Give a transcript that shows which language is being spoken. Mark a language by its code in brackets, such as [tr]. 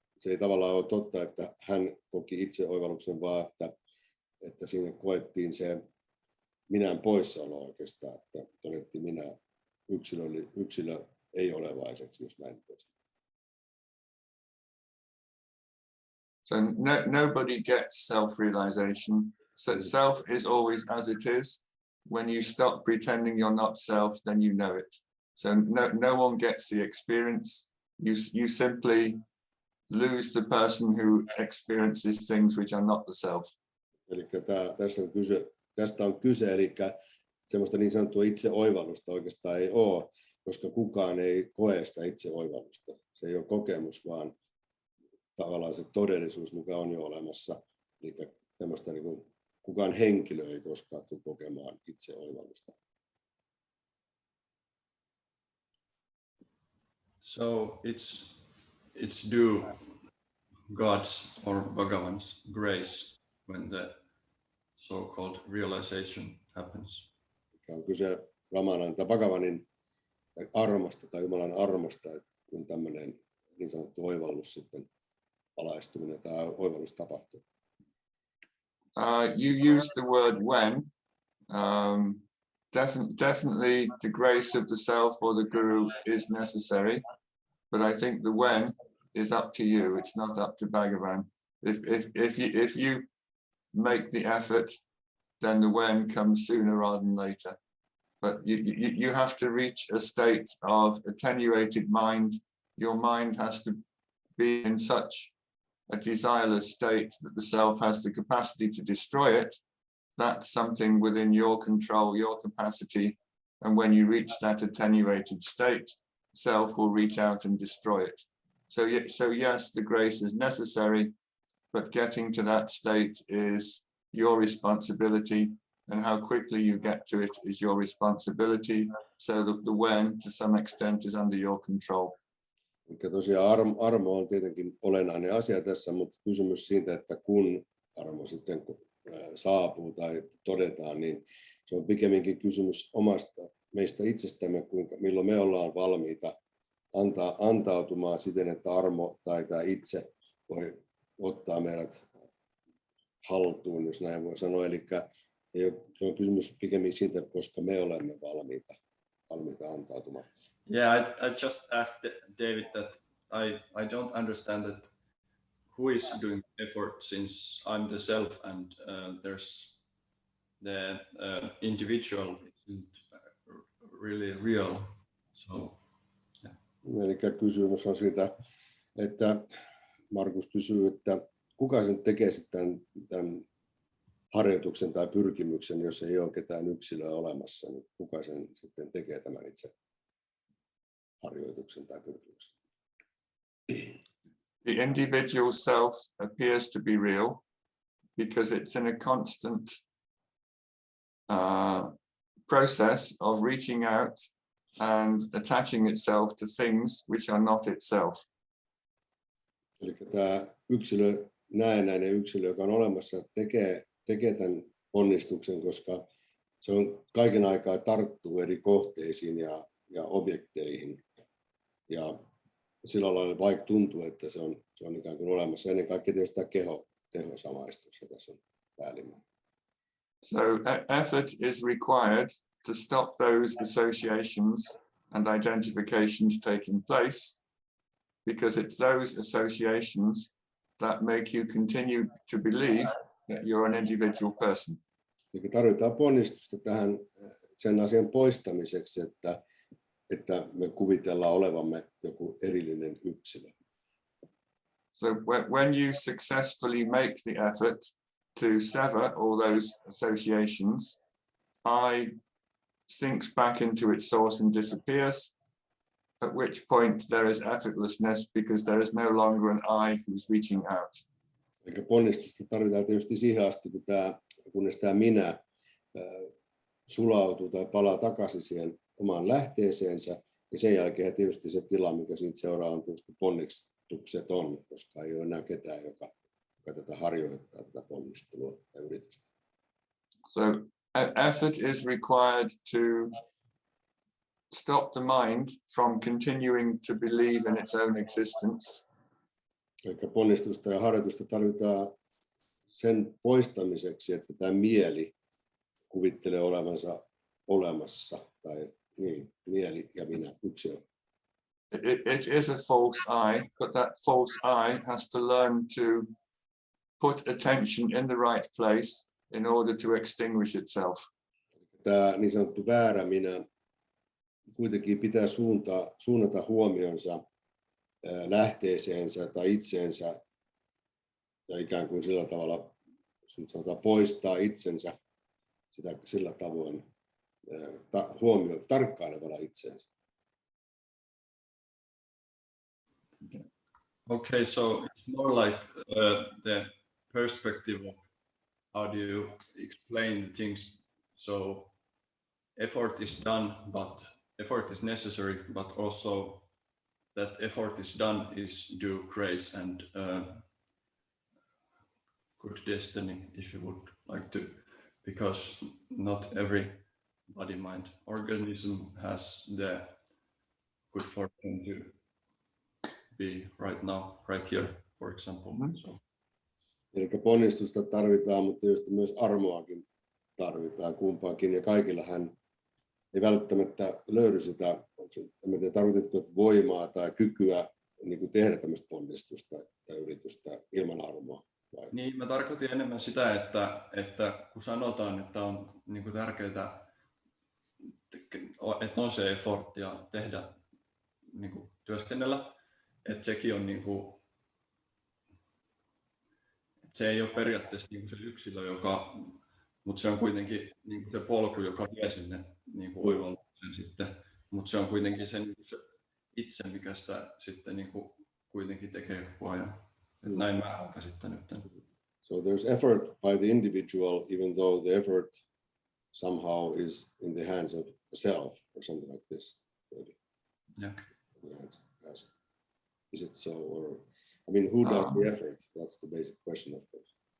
[fi] se ei tavallaan ole totta, että hän koki itse oivalluksen, vaan että siinä koettiin se minän poissaolo oikeastaan, että todettiin minä yksilö ei olevaiseksi, jos näin voisi. [en] So nobody gets self-realization. So self is always as it is. When you stop pretending you're not self, then you know it. So no one gets the experience. You simply lose the person who experiences things which are not the self. [fi] Eli tästä on kyse, eli semmoista niin sanottua itseoivallusta oikeastaan ei ole, koska kukaan ei koe sitä itseoivallusta. Se ei ole kokemus, vaan tavallaan se todellisuus, mikä on jo olemassa. Eli semmoista niin kuin, kukaan henkilö ei koskaan tule kokemaan itseoivallusta. [en] So it's due God's or Bhagavan's grace when the so-called realization happens. [fi] On kyse Ramanan tai Bhagavanin armosta tai Jumalan armosta, että kun tämmöinen niin sanottu oivallus sitten valaistuminen tai oivallus tapahtuu. [en] You use the word when. Definitely the grace of the self or the guru is necessary, but I think the when is up to you. It's not up to Bhagavan. If you make the effort, then the when comes sooner rather than later. But you have to reach a state of attenuated mind. Your mind has to be in such a desireless state that the self has the capacity to destroy it. That's something within your control, your capacity. And when you reach that attenuated state, self will reach out and destroy it. So yes, the grace is necessary, but getting to that state is your responsibility, and how quickly you get to it is your responsibility. So the when, to some extent, is under your control. [fi] Eli tosiaan armo on tietenkin olennainen asia tässä, mutta kysymys siitä, että kun armo sitten saapuu tai todetaan, niin se on pikemminkin kysymys omasta meistä itsestämme, milloin me ollaan valmiita antautumaan siten, että armo tai tämä itse voi ottaa meidät haltuun, jos näin voi sanoa. Eli on kysymys pikemmin siitä, koska me olemme valmiita antautumaan. [en] Yeah, I just asked David that I don't understand that who is doing effort, since I'm the self and there's the individual isn't really real. So, yeah. [fi] Eli kysymys on siitä, että Markus kysyy, että kuka sen tekee sitten tämän harjoituksen tai pyrkimyksen, jos ei ole ketään yksilöä olemassa, niin kuka sen sitten tekee tämän itse harjoituksen tai pyrkimyksen? [en] The individual self appears to be real because it's in a constant process of reaching out and attaching itself to things which are not itself. [fi] Eli tämä näennäinen yksilö, joka on olemassa, tekee tämän onnistuksen, koska se on kaiken aikaa tarttuu eri kohteisiin ja objekteihin. Ja sillä lailla vaikka tuntuu, että se on ikään kuin olemassa. Ennen kaikkea tietysti tämä tehosamaistus, ja tässä on päällimmäinen. [en] So effort is required to stop those associations and identifications taking place, because it's those associations that make you continue to believe that you're an individual person. [fi] Eli tarvitaan ponnistusta tähän sen asian poistamiseksi, että me kuvitellaan olevamme joku erillinen yksilö. [en] So when you successfully make the effort to sever all those associations, I sinks back into its source and disappears, at which point there is effortlessness because there is no longer an I who's reaching out. [fi] Eli ponnistusta tarvitaan tietysti siihen asti, kunnes tämä minä sulautuu tai palaa takaisin siihen omaan lähteeseensä, ja sen jälkeen tietysti se tila, mikä siitä seuraa, on tietysti ponnistukseton, koska ei ole enää ketään, joka tätä harjoittaa, tätä ponnistelua tai yritystä. [en] So effort is required to stop the mind from continuing to believe in its own existence. [fi] Eli ponnistusta ja harjoitusta tarvitaan sen poistamiseksi, että tämä mieli kuvittelee olevansa olemassa, tai niin, mieli ja minä, yksilö. [en] It is a false I, but that false I has to learn to put attention in the right place in order to extinguish itself. [fi] Tämä niin sanottu väärä minä kuitenkin pitää suunnata huomionsa lähteeseensä tai itseensä ja ikään kuin sillä tavalla sanotaan, poistaa itsensä sillä tavoin tarkkailevalla itseensä. [en] Okay, so it's more like the perspective of how do you explain the things. So effort is done, but effort is necessary, but also that effort is done is due grace and good destiny, if you would like to, because not every body, mind, organism has the good fortune to be right now, right here, for example. So. [fi] Eli ponnistusta tarvitaan, mutta tietysti myös armoakin tarvitaan kumpaakin, ja kaikillahan ei välttämättä löydy sitä, en tiedä, tarvitsetko voimaa tai kykyä niin kuin tehdä tämmöistä ponnistusta tai yritystä ilman armoa. Vai? Niin, mä tarkoitin enemmän sitä, että kun sanotaan, että on niin kuin tärkeää, että on se effort ja tehdä, niin kuin työskennellä, että sekin on niin kuin, että se ei ole periaatteessa niin kuin se yksilö, mutta se on kuitenkin niin kuin se polku, joka vie sinne niin kuin oivallukseen sitten, mutta se on kuitenkin se, niin kuin se itse, mikä sitä sitten niin kuin kuitenkin tekee koko ajan. Näin mä olen käsittänyt. [en] So there's effort by the individual, even though the effort somehow is in the hands of the self or something like this. Maybe. Yeah. Is it so? Or I mean, who does the effort? That's the basic question, of course.